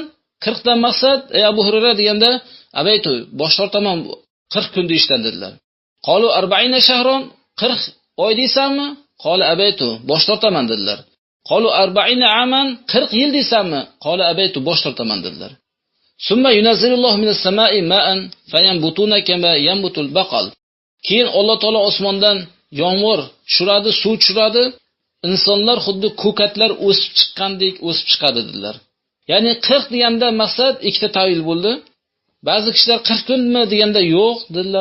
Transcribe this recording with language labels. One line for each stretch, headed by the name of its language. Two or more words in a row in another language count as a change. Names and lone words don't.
Uzbek: 40 dan maqsad ey Abu Hurayra deganda abaytu bosh tortaman 40 kun deyishdan dedilar.
Arabic: قالوا 40 شهرا
Uzbek: 40 oy deysanmi?
Arabic: قال أبيت,
Uzbek: bosh tortaman dedilar.
Arabic: قالوا 40 عاما,
Uzbek: 40 yil desammi?
Arabic: قال أبيت,
Uzbek: bosh tortaman dedilar.
Arabic: ثم ينزل الله من السماء ماء فينبتون كما ينبت البقل.
Uzbek: Keyin Alloh taolo osmondan yomg'ir tushiradi, suv tushiradi. İnsanlar xuddi ko'katlar o'sib chiqqandek o'sib chiqadi dedilar. Ya'ni 40 deganda maqsad ikkita tavil bo'ldi. Ba'zi kishilar 40 kunmi deganda yo'q dedilar.